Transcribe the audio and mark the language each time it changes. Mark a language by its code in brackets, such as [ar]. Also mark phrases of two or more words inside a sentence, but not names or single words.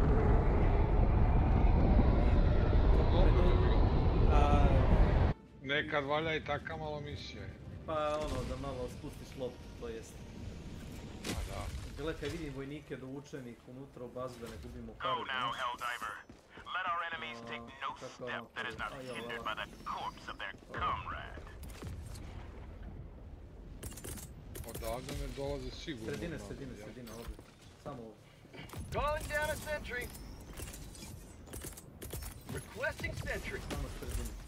[hr] Nekad valja i taka malo misija. Pa ono, da malo spustiš loptu, to jest. Pa da. Gledaj, kad vidim vojnike dovučenih unutra u bazu da ne gubimo [en] Go now, Helldiver. Let our enemies take no step that is not hindered by the corpse of their comrade. [hr] Odavde ne dolaze sigurno. Sredina, ovdje. Samo ovdje. [en] Calling down a sentry. Requesting sentry. [hr] Samo sredina.